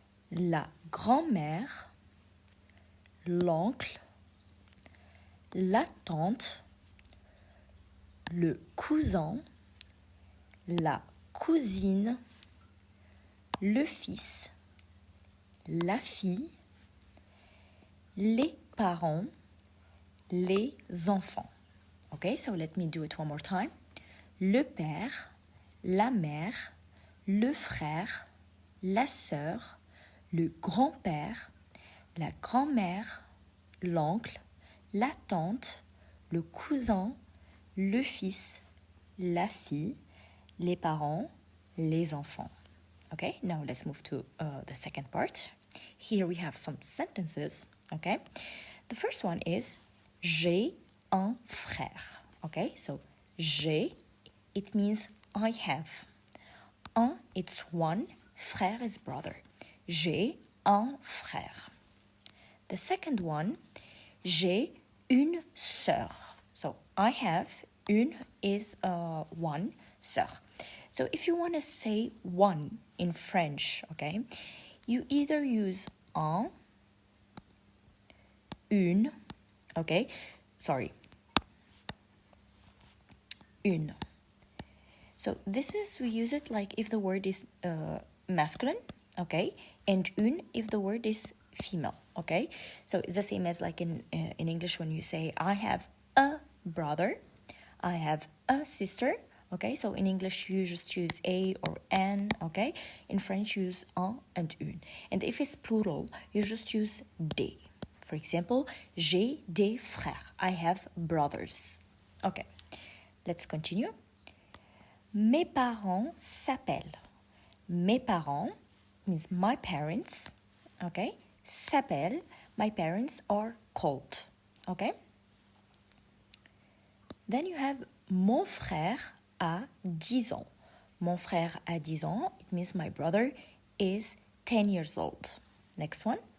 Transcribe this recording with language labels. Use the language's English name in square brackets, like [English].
[French] la grand-mère, l'oncle, la tante, le cousin, la cousine, le fils, la fille, les parents, les enfants. [English] Okay, so let me do it one more time. [French] Le père, la mère, le frère, la sœur, le grand-père, la grand-mère, l'oncle, la tante, le cousin, le fils, la fille, les parents, les enfants. [English] Okay, now let's move to the second part. Here we have some sentences, okay? The first one is [French] j'ai un frère, [English] okay? So j'ai, it means I have. Un, it's one, frère is brother. [French] J'ai un frère. [English] The second one, [French] j'ai une sœur. [English] So I have, une is one, sœur. So if you want to say one in French, okay, you either use un, une, okay, sorry, une. So this is, we use it like if the word is masculine, okay, and une if the word is female, okay? So it's the same as like in English when you say I have a brother, I have a sister, okay? So in English you just use a or an, okay? In French you use un and une. And if it's plural, you just use des. For example, [French] j'ai des frères, [English] I have brothers. Okay, let's continue. [French] Mes parents s'appellent. Mes parents [English] means my parents, okay? S'appellent, my parents are called, okay? Then you have [French] mon frère a 10 ans. Mon frère a 10 ans, [English] it means my brother is 10 years old. Next one.